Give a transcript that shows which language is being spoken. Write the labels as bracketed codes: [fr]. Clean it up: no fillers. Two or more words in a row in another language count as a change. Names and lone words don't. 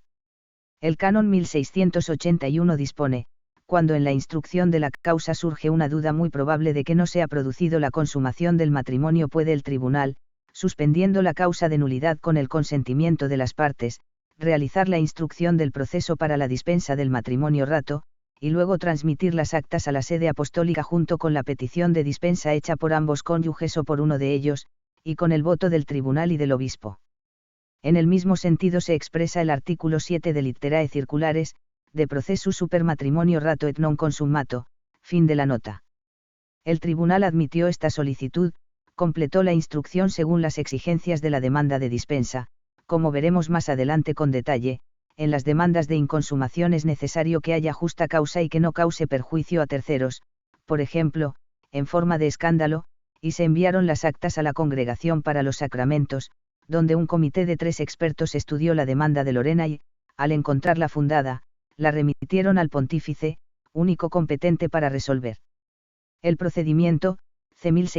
[es] El Canon 1681 dispone, cuando en la instrucción de la causa surge una duda muy probable de que no se ha producido la consumación del matrimonio, puede el tribunal, suspendiendo la causa de nulidad con el consentimiento de las partes, realizar la instrucción del proceso para la dispensa del matrimonio rato, y luego transmitir las actas a la sede apostólica junto con la petición de dispensa hecha por ambos cónyuges o por uno de ellos, y con el voto del tribunal y del obispo. En el mismo sentido se expresa el artículo 7 de Literae Circulares, de Processus super matrimonio rato et non consumato, fin de la nota. El tribunal admitió esta solicitud, completó la instrucción según las exigencias de la demanda de dispensa, como veremos más adelante con detalle. En las demandas de inconsumación es necesario que haya justa causa y que no cause perjuicio a terceros, por ejemplo, en forma de escándalo, y se enviaron las actas a la Congregación para los Sacramentos, donde un comité de 3 expertos estudió la demanda de Lorena y, al encontrarla fundada, la remitieron al pontífice, único competente para resolver el procedimiento, C.